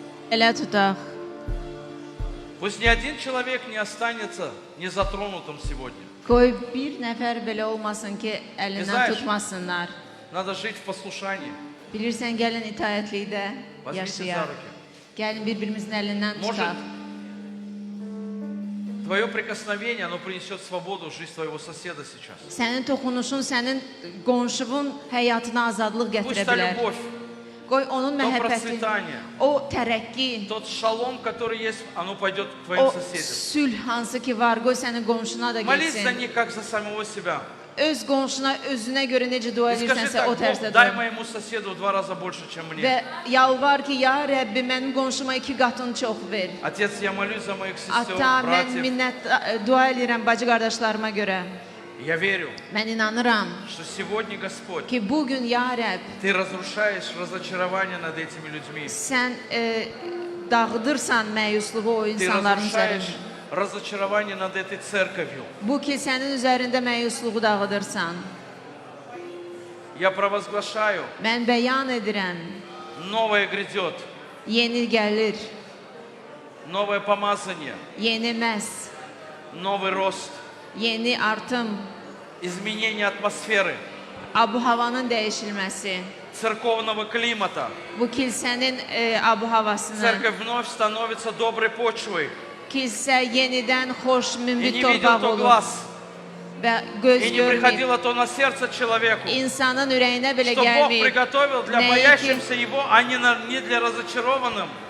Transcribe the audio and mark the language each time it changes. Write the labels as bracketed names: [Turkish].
[Azerbaijani] Elə tutaq. [Russian] Пусть ни один человек не останется незатронутым сегодня. [Azerbaijani] Qoy bir nəfər belə olmasın ki, əlindən [Russian] Знаешь, [Azerbaijani] tutmasınlar. [Russian] Надо жить в послушании. [Azerbaijani] Bilirsən, gəlin itaətlikdə [Russian] Возьмите за [Azerbaijani] yaşayaq. [Russian] руки. [Azerbaijani] Gəlin bir-birimizin əlindən [Russian] Может, [Azerbaijani] tutaq. [Russian] твое прикосновение, оно принесет свободу в жизнь твоего соседа сейчас. [Azerbaijani] Sənin toxunuşun, sənin qonşunun həyatına azadlıq [Russian] Пусть [Azerbaijani] gətirə [Russian] та [Azerbaijani] bilər. [Russian] любовь, [Azerbaijani] Qoy onun [Russian] то [Azerbaijani] məhəbbəti, [Russian] процветание, [Azerbaijani] o tərəqqi, [Russian] тот шалом, который есть, оно пойдет к твоим [Azerbaijani] o [Russian] соседям. [Azerbaijani] sülh hansı ki var, qoy sənin qonşuna da [Russian] Молись за [Azerbaijani] getsin. [Russian] них, как за самого себя. [Azerbaijani] Öz qonşuna, özünə görə necə dua [Russian] И скажи [Azerbaijani] edirsənsə [Russian] так: [Azerbaijani] o [Russian] Бог, [Azerbaijani] tərzdə [Russian] дай [Azerbaijani] dua. [Russian] моему соседу в 2 раза больше, чем мне. [Azerbaijani] Və yalvar ki, ya Rəbbi, mənim qonşuma 2 qatını çox ver. [Russian] Отец, я молюсь за моих сестер, [Azerbaijani] Ata, mən [Russian] братьев. [Azerbaijani] minnət dua edirəm bacı qardaşlarıma görə. [Russian] Я верю, [Azerbaijani] Mən inanıram [Russian] что сегодня, Господь, [Azerbaijani] ki, bugün ya Rəbb, [Russian] Ты разрушаешь разочарование над этими людьми. [Azerbaijani] sən dağıdırsan məyusluğu o [Russian] Ты [Azerbaijani] insanların [Russian] разрушаешь [Azerbaijani] üzərində. [Russian] разочарование над этой церковью. [Azerbaijani] Bu ki, sənin üzərində məyusluğu dağıdırsan. [Russian] Я провозглашаю, [Azerbaijani] Mən bəyan edirəm, [Russian] новое грядет, [Azerbaijani] yeni gəlir, [Russian] новое помазание, [Azerbaijani] yeni məs, [Russian] новый рост, [Azerbaijani] yeni artım, [Russian] изменение атмосферы. [Azerbaijani] abu-havanın dəyişilməsi, [Russian] церковного климата. [Azerbaijani] bu kilsənin abu-havasının, [Russian] Церковь вновь становится доброй почвой. [Azerbaijani] kilsə yenidən xoş, [Russian] И [Azerbaijani] münbit [Russian] не видел [Azerbaijani] torpaq [Russian] то [Azerbaijani] olur [Russian] глаз, [Azerbaijani] və göz [Russian] и не [Azerbaijani] görməyib. [Russian] приходило то на сердце человеку, [Azerbaijani] İnsanın ürəyinə belə [Russian] что Бог [Azerbaijani] gəlməyib. [Russian] приготовил для [Azerbaijani] Nəyi ki, [Russian] боящимся Его, а не для разочарованным.